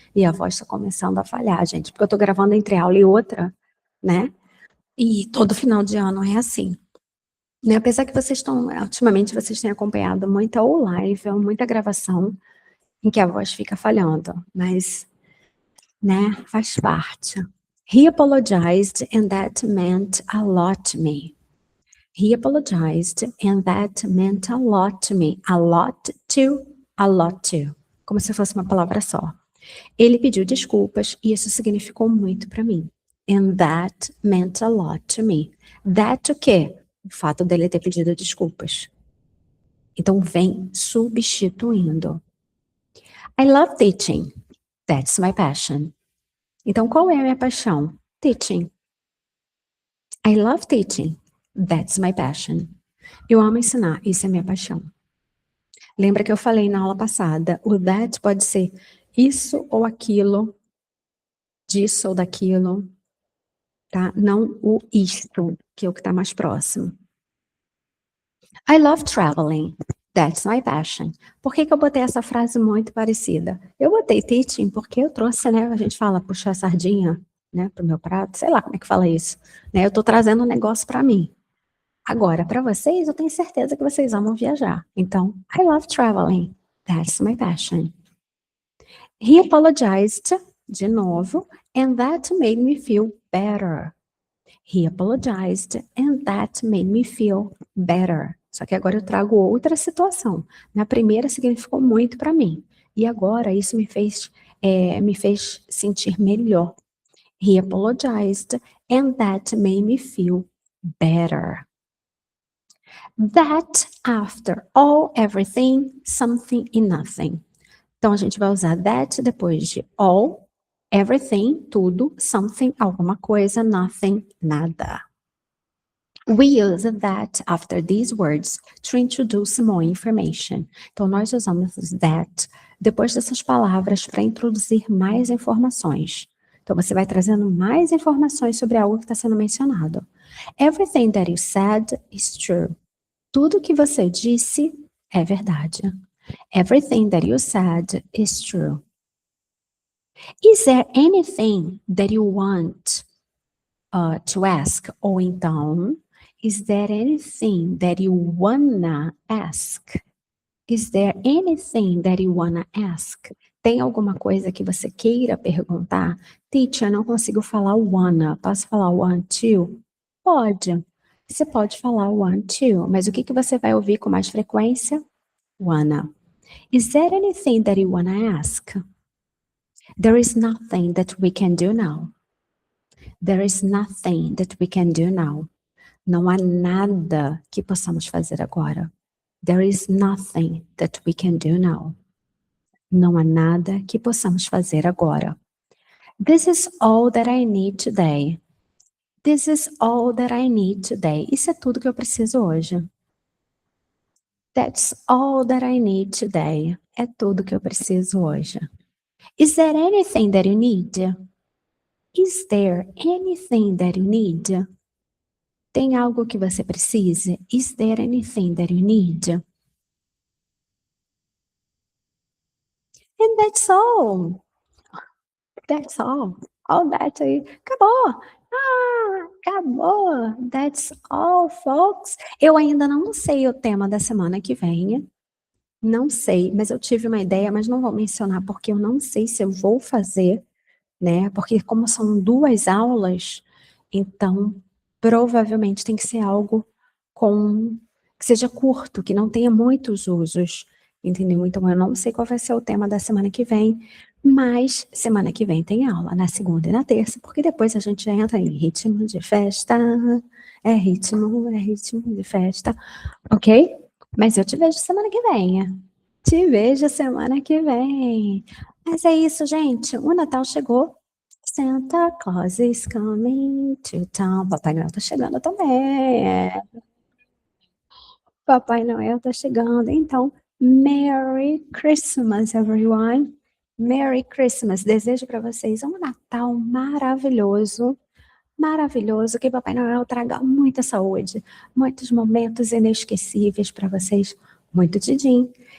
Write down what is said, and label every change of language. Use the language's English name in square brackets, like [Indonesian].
[Portuguese] E a voz está começando a falhar, gente, porque eu tô gravando entre aula e outra, né? E todo final de ano é assim. Né? Apesar que ultimamente vocês têm acompanhado muita ou live, ou muita gravação, em que a voz fica falhando, mas, né, faz parte. [English] He apologized and that meant a lot to me. He apologized and that meant a lot to me. A lot to. [Portuguese] Como se fosse uma palavra só. Ele pediu desculpas e isso significou muito para mim. [English] And that meant a lot to me. [Portuguese] That o quê? O fato dele ter pedido desculpas. Então vem substituindo. [English] I love teaching. That's my passion. [Portuguese] Então, qual é a minha paixão? [English] Teaching. I love teaching. That's my passion. [Portuguese] Eu amo ensinar. Isso é minha paixão. Lembra que eu falei na aula passada, o that pode ser isso ou aquilo, disso ou daquilo, tá? Não o isto, que é o que está mais próximo. [English] I love traveling. That's my passion. [Portuguese] Por que que eu botei essa frase muito parecida? Eu botei teaching porque eu trouxe, né, a gente fala puxar a sardinha, né, pro meu prato, sei lá como é que fala isso, né, eu tô trazendo um negócio para mim. Agora, para vocês, eu tenho certeza que vocês amam viajar. [English] Então, I love traveling. That's my passion. He apologized, [Portuguese] de novo, [English] and that made me feel better. He apologized and that made me feel better. [Portuguese] Só que agora eu trago outra situação. Na primeira significou muito para mim. E agora isso me fez sentir melhor. [English] He apologized and that made me feel better. That, after, all, everything, something e nothing. [Portuguese] Então a gente vai usar that depois de all, everything, tudo, something, alguma coisa, nothing, nada. [English] We use that after these words to introduce more information. [Portuguese] Então, nós usamos that depois dessas palavras para introduzir mais informações. Então, você vai trazendo mais informações sobre algo que está sendo mencionado. [English] Everything that you said is true. [Portuguese] Tudo que você disse é verdade. [English] Everything that you said is true. Is there anything that you want to ask? [Portuguese] Ou então, [English] is there anything that you wanna ask? Is there anything that you wanna ask? [Portuguese] Tem alguma coisa que você queira perguntar? Teacher, eu não consigo falar wanna. Posso falar want to? Pode. Você pode falar want to, mas o que você vai ouvir com mais frequência? [English] Wanna. Is there anything that you wanna ask? There is nothing that we can do now. There is nothing that we can do now. [Portuguese] Não há nada que possamos fazer agora. [English] There is nothing that we can do now. [Portuguese] Não há nada que possamos fazer agora. [English] This is all that I need today. This is all that I need today. [Portuguese] Isso é tudo que eu preciso hoje. [English] That's all that I need today. [Portuguese] É tudo que eu preciso hoje. [English] Is there anything that you need? Is there anything that you need? [Portuguese] Tem algo que você precise? [English] Is there anything that you need? And that's all. That's all. All that aí. [Portuguese] Acabou. Ah, acabou. [English] That's all, folks. [Portuguese] Eu ainda não sei o tema da semana que vem. Não sei, mas eu tive uma ideia, mas não vou mencionar porque eu não sei se eu vou fazer, né? Porque como são 2 aulas, então provavelmente tem que ser algo que seja curto, que não tenha muitos usos, entendeu? Então eu não sei qual vai ser o tema da semana que vem, mas semana que vem tem aula, na segunda e na terça, porque depois a gente já entra em ritmo de festa, é ritmo de festa, ok? Mas eu te vejo semana que vem. Te vejo semana que vem. Mas é isso, gente. O Natal chegou. [English] Santa Claus is coming to town. [Portuguese] Papai Noel tá chegando também. Papai Noel tá chegando. Então, [English] Merry Christmas, everyone. Merry Christmas. [Portuguese] Desejo para vocês um Natal maravilhoso. Maravilhoso. Que Papai Noel traga muita saúde, muitos momentos inesquecíveis para vocês. Muito din.